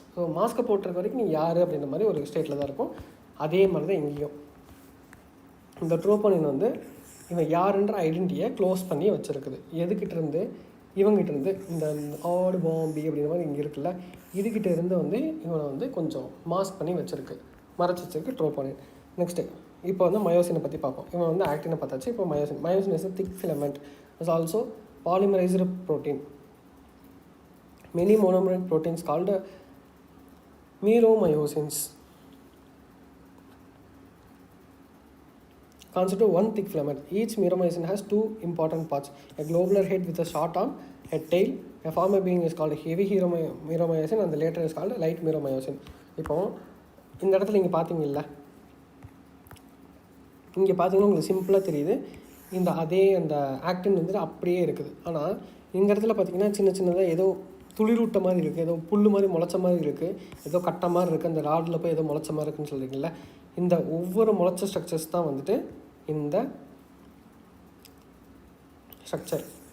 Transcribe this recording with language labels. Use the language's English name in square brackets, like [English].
[Tamil] So மாஸ்க்கை போட்டிருக்க வரைக்கும் நீ யார் அப்படின்ற மாதிரி ஒரு ஸ்டேட்டில் தான் இருக்கும். அதே மாதிரி தான் இங்கேயும் இந்த ட்ரோப்போனின் வந்து இவன் யாருன்ற ஐடென்டிட்டியை க்ளோஸ் பண்ணி வச்சுருக்குது. எதுக்கிட்டேருந்து, இவங்ககிட்டேருந்து, இந்த ஆடு பாம்பி அப்படின்ற மாதிரி இங்கே இருக்குல்ல, இதுக்கிட்ட இருந்து வந்து இவனை வந்து கொஞ்சம் மாஸ்க் பண்ணி வச்சுருக்கு, மறைச்சி வச்சுருக்கு ட்ரோப்போனின். நெக்ஸ்ட்டு இப்போ வந்து மயோசினை பற்றி பார்ப்போம். இவன் வந்து ஆக்டினை பார்த்தாச்சு. [English] இப்போ myosin is a thick filament, is also polymerized protein. Many monomeric proteins called meromyosins constitute one thick filament. Each meromyosin has 2 important parts: a globular head with a short arm, a tail. A former being is called heavy meromyosin and the later is called light meromyosin. [Tamil] இப்போ இந்த இடத்துல நீங்கள் பார்த்தீங்கல்ல, இங்கே பார்த்தீங்கன்னா உங்களுக்கு சிம்பிளாக தெரியுது, இந்த அதே அந்த ஆக்டின் வந்துட்டு அப்படியே இருக்குது. ஆனால் இந்த இடத்துல பார்த்தீங்கன்னா சின்னதாக ஏதோ துளிரூட்ட மாதிரி இருக்குது, ஏதோ புல் மாதிரி முளைச்ச மாதிரி இருக்குது, ஏதோ கட்டை மாதிரி இருக்குது, அந்த ராடில் போய் ஏதோ முளைச்ச மாதிரி இருக்குன்னு சொல்கிறீங்களா, இந்த ஒவ்வொரு முளைச்ச ஸ்ட்ரக்சர்ஸ் தான் வந்துட்டு இந்த ஸ்ட்ரக்சர்.